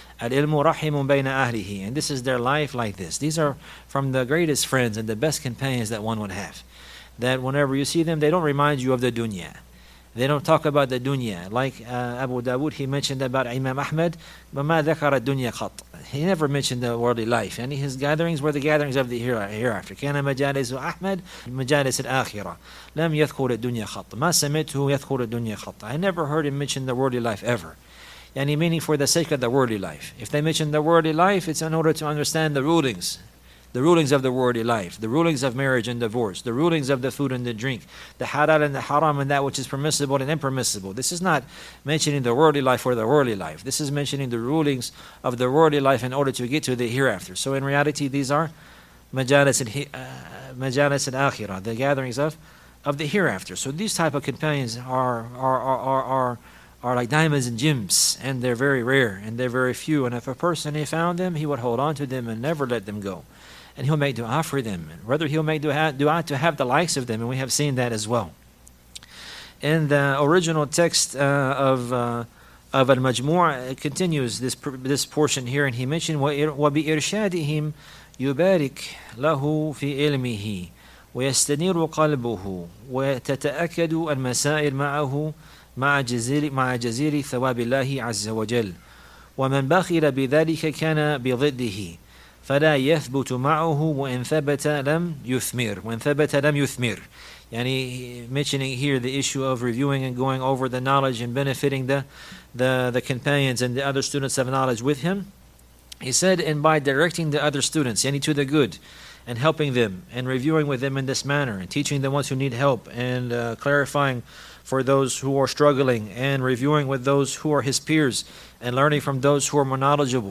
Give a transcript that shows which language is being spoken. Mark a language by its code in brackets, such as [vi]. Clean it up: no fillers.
[ar] Al-ilmu rahimun bayna ahlihi. [en] And this is their life like this. These are from the greatest friends and the best companions that one would have. That whenever you see them, they don't remind you of the dunya. They don't talk about the dunya. Like Abu Dawood, he mentioned about Imam Ahmad, [ar] وَمَا ذَكَرَ الدُّنْيَا قَطْ. [en] He never mentioned the worldly life. And his gatherings were the gatherings of the hereafter. [ar] كان مجالس أحمد مجالس الآخرة. لم يذكر الدنيا خط. ما سمعته يذكر الدنيا خط. [en] I never heard him mention the worldly life ever. Meaning for the sake of the worldly life. If they mention the worldly life, it's in order to understand the rulings of the worldly life, the rulings of marriage and divorce, the rulings of the food and the drink, the halal and the haram, and that which is permissible and impermissible. This is not mentioning the worldly life for the worldly life. This is mentioning the rulings of the worldly life in order to get to the hereafter. So in reality, these are [ar] majalis al-akhirah, [en] the gatherings of the hereafter. So these type of companions are like diamonds and gems, and they're very rare and they're very few. And if a person, he found them, he would hold on to them and never let them go. And he'll make dua for them. And rather, he'll make dua to have the likes of them. And we have seen that as well. In the original text of Al-Majmu', it continues this portion here. And he mentioned, [ar] وَبِإِرْشَادِهِمْ يُبَارِكْ لَهُ فِي إِلْمِهِ وَيَسْتَنِيرُ قَلْبُهُ وَتَتَأَكَّدُ الْمَسَائِلْ مَعَهُ مع جزير ثواب الله عز وجل ومن بخل بذلك كان بضده فلا يثبت معه وإن ثبت لم يثمر. [en] Mentioning here the issue of reviewing and going over the knowledge and benefiting the companions and the other students of knowledge with him. He said, and by directing the other students, to the good, and helping them and reviewing with them in this manner and teaching the ones who need help and clarifying for those who are struggling and reviewing with those who are his peers and learning from those who are more knowledgeable.